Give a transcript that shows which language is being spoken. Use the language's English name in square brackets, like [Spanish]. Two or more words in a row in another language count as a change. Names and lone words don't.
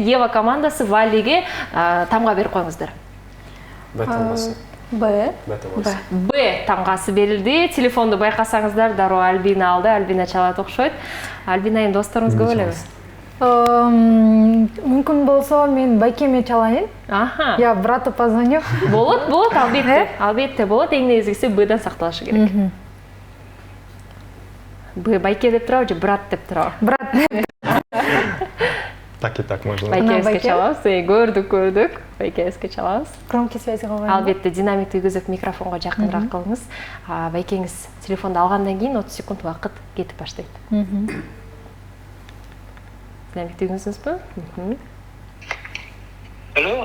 [Kyrgyz] Ева командасы Валлиге тамга берип коюңуздар. Б тамгасы. Б. Б тамгасы берилди. Телефонду байкасаңыздар, дароо Альбина алды. Альбина чалат окшойт. Альбинайын досторуңуз көп элеби? Мүмкүн болсо мен байкеме чалайын. Аха. [Russian] Я брату позвоню. [Kyrgyz] Болот, албетте. Албетте болот. Эң негизгиси Бдан сакталышы керек. Б байке деп турабы же брат деп турабы? Брат. [Russian] Так и так можно. [Kyrgyz] Байкебизге чалабыз. Көрдүк. Байкебизге чалабыз. [Russian] Громкий связи [Kyrgyz] кылган. Албетте динамикти үйгүзүп микрофонго жакыныраак кылыңыз. Байкеңиз телефонду алгандан кийин 30 секунд убакыт кетип баштайт. Динамикти үйгүзүңүзбү? Алло.